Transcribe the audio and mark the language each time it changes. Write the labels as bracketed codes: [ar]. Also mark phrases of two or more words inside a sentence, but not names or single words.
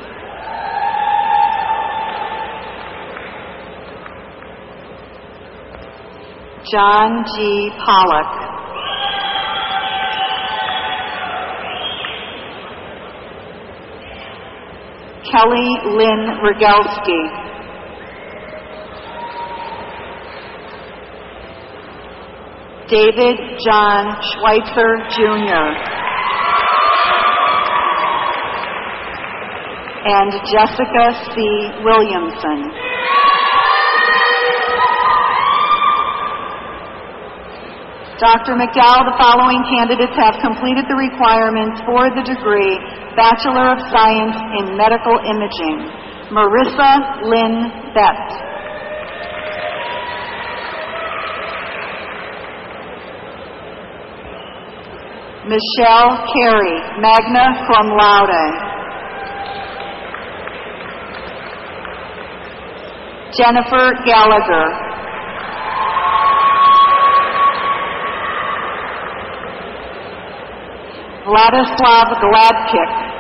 [en] John G. Pollock. Kelly Lynn Rogalski. David John Schweitzer, Jr. and Jessica C. Williamson. Dr. MacDowell, the following candidates have completed the requirements for the degree Bachelor of Science in Medical Imaging. Marisa Lynn Betts. Michelle Kerry, magna cum laude. Jennifer Gallagher. Vladislav Gladkick.